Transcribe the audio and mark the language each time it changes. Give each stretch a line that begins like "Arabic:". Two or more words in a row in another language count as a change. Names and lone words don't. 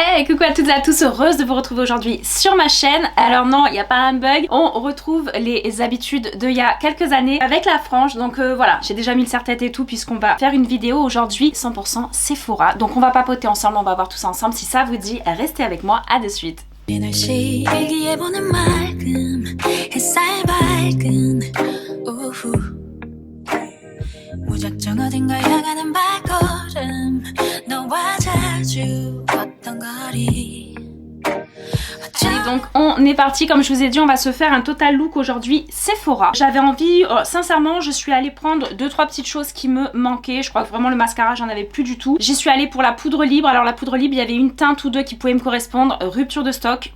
French: Hey, coucou à toutes et à tous, heureuse de vous retrouver aujourd'hui sur ma chaîne. Alors non, il n'y a pas un bug, on retrouve les habitudes d'il y a quelques années avec la frange. Donc voilà, j'ai déjà mis le serre-tête et tout puisqu'on va faire une vidéo aujourd'hui 100% Sephora. Donc on va papoter ensemble, on va voir tout ça ensemble. Si ça vous dit, restez avec moi, à de suite.
Korean: 무작정 어딘가 향하는 발걸음 너와 자주 걷던 거리.
French: Allez, donc on est parti, comme je vous ai dit, on va se faire un total look aujourd'hui Sephora. J'avais envie, sincèrement je suis allée prendre 2-3 petites choses qui me manquaient. Je crois que vraiment le mascara j'en avais plus du tout. J'y suis allée pour la poudre libre. Alors la poudre libre, il y avait une teinte ou deux qui pouvaient me correspondre. Rupture de stock.